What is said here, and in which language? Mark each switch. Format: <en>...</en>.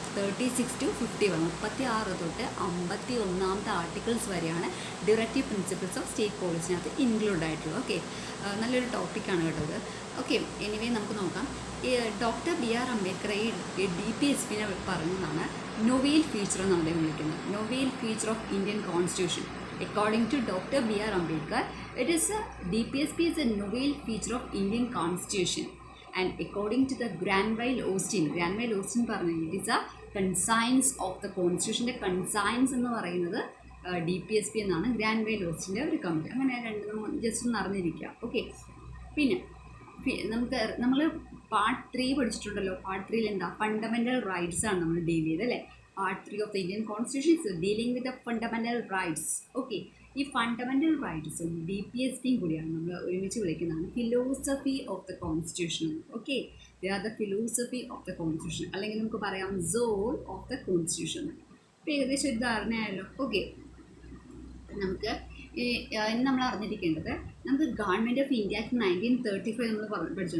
<en>36 to 51,</en> <ml>36 തൊട്ട് 51ാമത്തെ articles വരെയാണ് directive principles of state പോളിസിനകത്ത് include ആയിട്ടുള്ളത്. ഓക്കെ, നല്ലൊരു ടോപ്പിക്കാണ് കേട്ടത്. ഓക്കെ, എനിവേ നമുക്ക് നോക്കാം. Doctor B.R. അംബേദ്കർ ഈ DPSP പറഞ്ഞതാണ് നൊവേൽ ഫീച്ചർ എന്നാണ് അദ്ദേഹം വിളിക്കുന്നത്.</ml> <en>Novel feature of Indian constitution. According to Dr. B.R. Ambedkar, DPSP is a novel feature of Indian Constitution. And according to the Granville Austin</en> <ml>പറഞ്ഞത്</ml> <en>it is a conscience of the Constitution.</en> <ml>conscience എന്ന് പറയുന്നത് DPSP എന്നാണ് ഗ്രാൻവൈൽ ഓസ്റ്റിൻ്റെ ഒരു comment. അങ്ങനെ രണ്ടും just ഒന്ന് അറിഞ്ഞിരിക്കുക. Okay, പിന്നെ നമ്മൾ പാർട്ട് 3 പഠിച്ചിട്ടുണ്ടല്ലോ. പാർട്ട് 3 എന്താ? ഫണ്ടമെൻ്റൽ റൈറ്റ്സ് ആണ് നമ്മൾ ഡീൽ ചെയ്തത് അല്ലേ.</ml> <en>Part 3 of the Indian Constitution is dealing with the fundamental rights.</en> <ml>Okay, ഈ ഫണ്ടമെൻ്റൽ റൈറ്റ്സും DPSPയും കൂടിയാണ് നമ്മൾ ഒരുമിച്ച് വിളിക്കുന്നതാണ് philosophy of the constitution.</ml> <en>okay, they are the philosophy of the constitution,</en> <ml>അല്ലെങ്കിൽ നമുക്ക് പറയാം</ml> <en>Soul of the constitution.</en> <ml>അപ്പോൾ ഏകദേശം ഒരു ധാരണയായല്ലോ. ഓക്കെ, നമുക്ക് ഇന്ന് നമ്മൾ അറിഞ്ഞിരിക്കേണ്ടത് നമുക്ക് ഗവൺമെൻറ് ഓഫ് ഇന്ത്യ ആക്ട് 1935 നമ്മൾ പഠിച്ചു.</ml>